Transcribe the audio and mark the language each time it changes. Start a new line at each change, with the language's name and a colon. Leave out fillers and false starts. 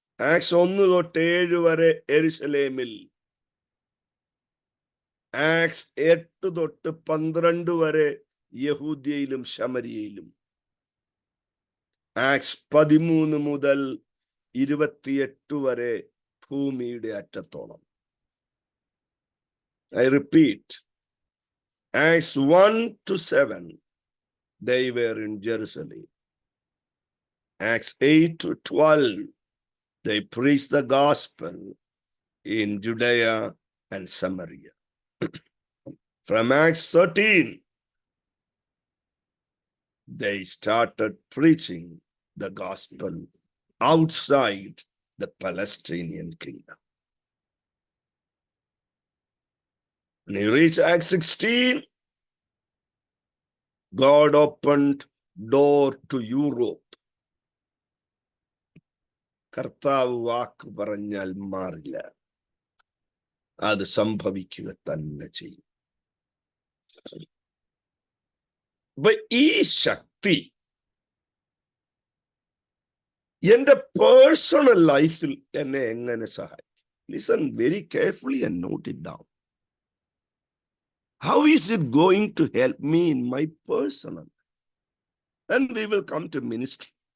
Malayalam: Ax 1 തൊട്ട് 7 വരെ യെരൂശലേമിൽ, ആക്സ് 8 തൊട്ട് 12 വരെ യഹൂദ്യയിലും ശമര്യയിലും, ആക്സ് 13 മുതൽ 28 വരെ ഭൂമിയുടെ അറ്റത്തോളം.
English: I repeat, Acts 1 to 7, they were in Jerusalem. Acts 8 to 12, they preached the gospel in Judea and Samaria. From Acts 13, they started preaching the gospel outside the Palestinian kingdom. When you reach Acts 16, God opened door to Europe.
Malayalam: കർത്താവ് വാക്ക് പറഞ്ഞാൽ മാറില്ല, അത് സംഭവിക്കുക തന്നെ ചെയ്യും. അപ്പൊ ഈ ശക്തി എന്റെ പേഴ്സണൽ ലൈഫിൽ എന്നെ എങ്ങനെ സഹായിക്കും?
English: Listen very carefully and note it down. How is it going to help me in my personal? Then we will come to ministry.